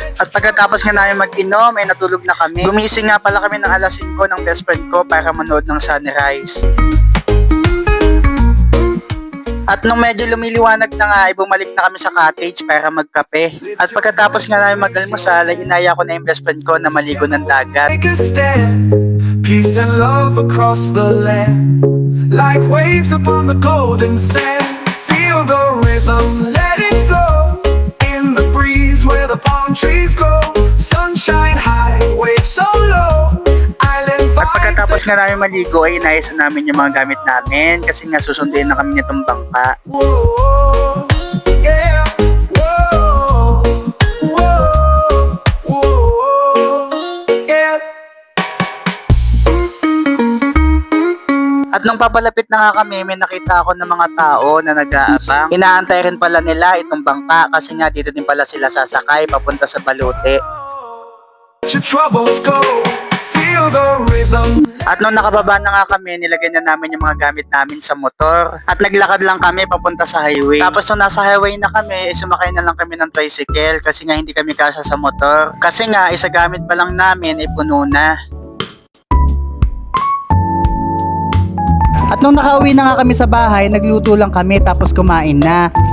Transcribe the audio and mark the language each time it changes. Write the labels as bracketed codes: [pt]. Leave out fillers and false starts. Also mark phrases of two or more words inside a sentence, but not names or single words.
[tl] At pagkatapos nga namin mag-inom, ay natulog na kami. Gumising nga pala kami ng alas 5 ng [en] best friend [tl] ko para manood ng sunrise. At nung medyo lumiliwanag na nga, ay bumalik na kami sa cottage para magkape. At pagkatapos nga namin mag-almusal, ay inaya ko na yung [en] best friend [tl] ko na maligo ng dagat. [en] Take a stand, peace and love across the land. Like waves upon the golden sand, feel the rhythm, let it flow. In the breeze where the palm trees grow, sunshine high, waves so low. Island [tl] At [en] vibes [tl] pagkatapos nga namin maligo, ay inayos na namin yung mga gamit namin kasi nga susunduin na kami nitong bangka. [en] Whoa, yeah. Whoa, whoa, whoa, yeah. [tl] At nung papalapit na nga kami, may nakita ako ng mga tao na nag-aabang. Inaantay rin pala nila itong bangka kasi nga dito din pala sila sasakay papunta sa Balute. [en] Let your troubles go, feel the rhythm. [tl] At nung nakababa na nga kami, nilagay na namin yung mga gamit namin sa motor. At naglakad lang kami papunta sa highway. Tapos nung nasa highway na kami, sumakay na lang kami ng tricycle kasi nga hindi kami kasya sa motor. Kasi nga, isa gamit pa lang namin ay puno na. At nung nakauwi na nga kami sa bahay, nagluto lang kami tapos kumain na.